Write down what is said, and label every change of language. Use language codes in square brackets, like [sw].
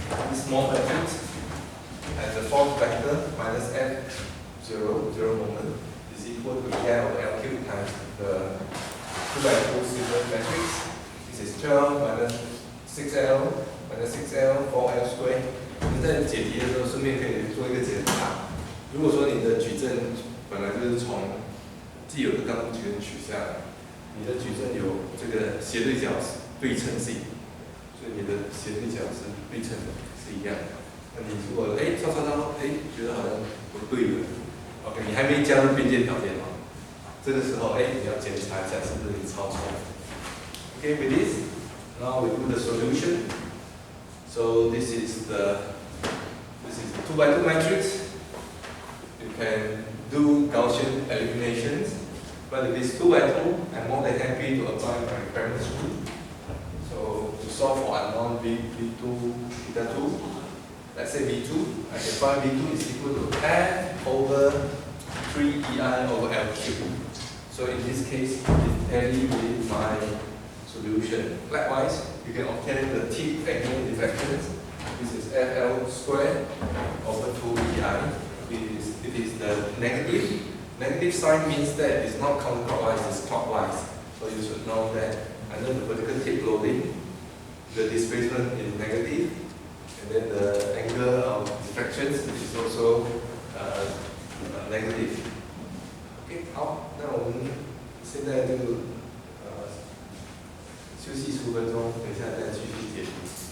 [en] This small matrix has the force vector minus F 0, 0 moment is equal to L over L cubed times the 2x2 simple matrix. This is 12 minus 6L minus 6L 4L squared. [zh] 在解题的时候，顺便可以做一个检查。如果说你的矩阵本来就是从既有的刚度矩阵取下来，你的矩阵有这个斜对角对称性，所以你的斜对角是对称的，是一样的。那你如果觉得好像不对了 ，OK， 你还没加入边界条件哦，这个时候你要检查一下是不是你抄错。 [en] Okay, with this, now we do the solution. So this is a 2x2 matrix. You can do Gaussian eliminations, but if it's 2x2, I'm more than happy to apply my reference rule. So to solve for unknown V2, theta 2, let's say V2, I can find V2 is equal to F over 3EI over L cubed. So in this case, it tally with my solution. Likewise, you can obtain the tip angular deflections. This is FL squared over 2EI. It is the negative. Negative sign means that it's not counterclockwise, it's clockwise. So you should know that under the vertical tip loading, the displacement is negative, and then the angle of deflections is also negative. [zh] OK， 好，那我们现在就休息15分钟，等一下再继续解题。